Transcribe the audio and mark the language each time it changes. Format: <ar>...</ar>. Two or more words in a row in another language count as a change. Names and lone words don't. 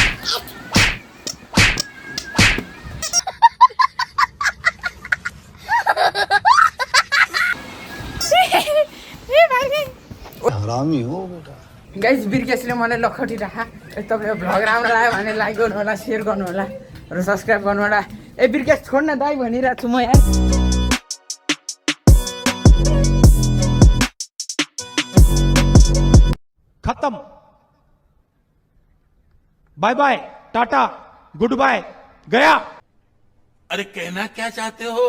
<hi>हरामी हो बेटा</hi> <ne>गाइस बिर्केशले मलाई लखटी राखा तपाईँको भ्लग राम्रो लाग्यो भने लाइक गर्नु होला सेयर गर्नु होला र सब्सक्राइब गर्नु होला ए बिर्केश छोड्न दाइ भनिरहेको छु म यार</ne> <hi>खत्म</hi> <en>bye bye</en> <hi>टाटा</hi> <en>good bye</en> <hi>गया अरे कहना क्या चाहते</hi>